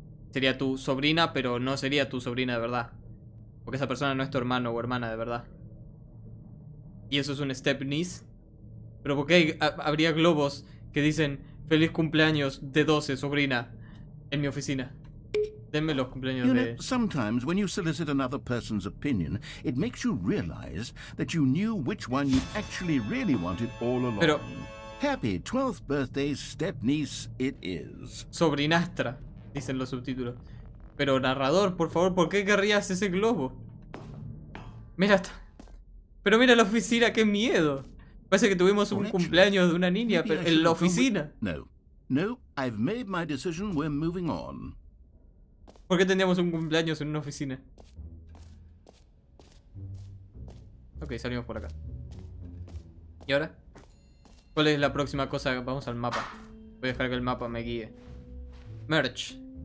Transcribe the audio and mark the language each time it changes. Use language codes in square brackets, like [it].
[es] Sería tu sobrina, pero no sería tu sobrina de verdad. Porque esa persona no es tu hermano o hermana de verdad. Y eso es un step niece. Pero ¿por qué habría globos que dicen feliz cumpleaños de 12, sobrina, en mi oficina? Denme los cumpleaños [en] You [es] de... [en] know, sometimes when you solicit another person's opinion, it makes you realize that you knew which one you actually really wanted all along. [es] Pero... [en] Happy 12th birthday, step niece, it is. [es] Sobrinastra, dicen los subtítulos. Pero narrador, por favor, ¿por qué querrías ese globo? Mira, pero mira la oficina, qué miedo. Parece que tuvimos un cumpleaños de una niña, pero en la oficina. [en] No, I've made my decision, we're moving on. [es] ¿Por qué tendríamos un cumpleaños en una oficina? Ok, salimos por acá. ¿Y ahora? ¿Cuál es la próxima cosa? Vamos al mapa. Voy a dejar que el mapa me guíe. Merch.